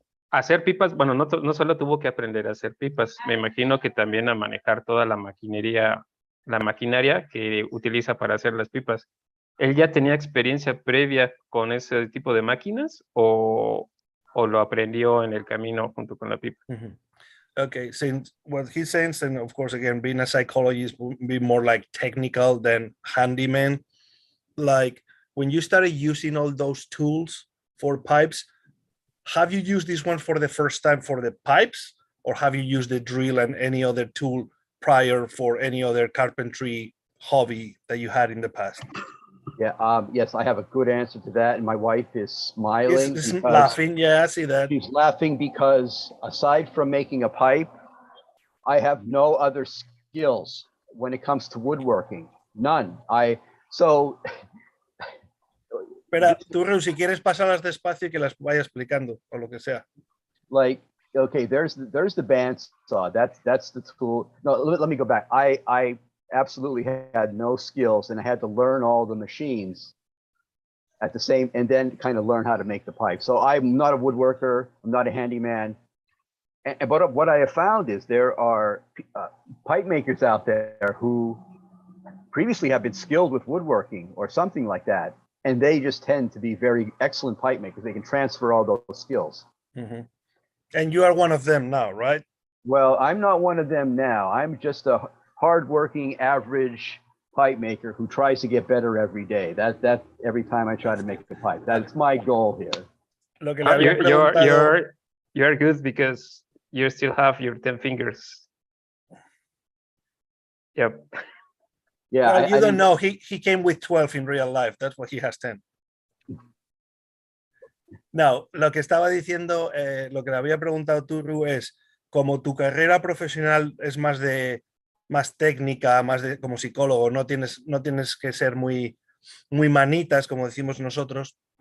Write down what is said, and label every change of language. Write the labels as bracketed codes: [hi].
[es] Hacer pipas, bueno, no solo tuvo que aprender a hacer pipas, me imagino que también a manejar toda la maquinaria que utiliza para hacer las pipas. ¿Él ya tenía experiencia previa con ese tipo de máquinas o lo aprendió en el camino junto con la pipa? [en] Okay, since what he's saying, and of course, again, being a psychologist would be more like technical than handyman. Like when you started using all those tools for pipes, have you used this one for the first time for the pipes, or have you used the drill and any other tool prior for any other carpentry hobby that you had in the past? Yeah, yes, I have a good answer to that. And my wife is smiling. Is laughing. Yeah, I see that. She's laughing because aside from making a pipe, I have no other skills when it comes to woodworking. None. [es] Espera, tú, Reu, si quieres pasarlas despacio y que las vaya explicando o lo que sea. [en] Like, okay, there's the bandsaw. That's the tool. No, let me go back. I absolutely had no skills, and I had to learn all the machines at the same, and then kind of learn how to make the pipe. So I'm not a woodworker. I'm not a handyman. But what I have found is there are pipe makers out there who previously have been skilled with woodworking or something like that, and they just tend to be very excellent pipe makers. They can transfer all those skills. Mm-hmm. And you are one of them now, right? Well, I'm not one of them now. I'm just a hardworking, average pipe maker who tries to get better every day. That every time I try to make the pipe. That's my goal here. [es] Lo que le había preguntado... [en] You're good because you still have your 10 fingers. Yep. Yeah. Well, you don't know. He came with 12 in real life. That's why he has 10. [es] No, lo que estaba diciendo, lo que le había preguntado tú, Ru, es como tu carrera profesional es más técnica, más de como psicólogo, no tienes que ser muy manitas, como decimos nosotros.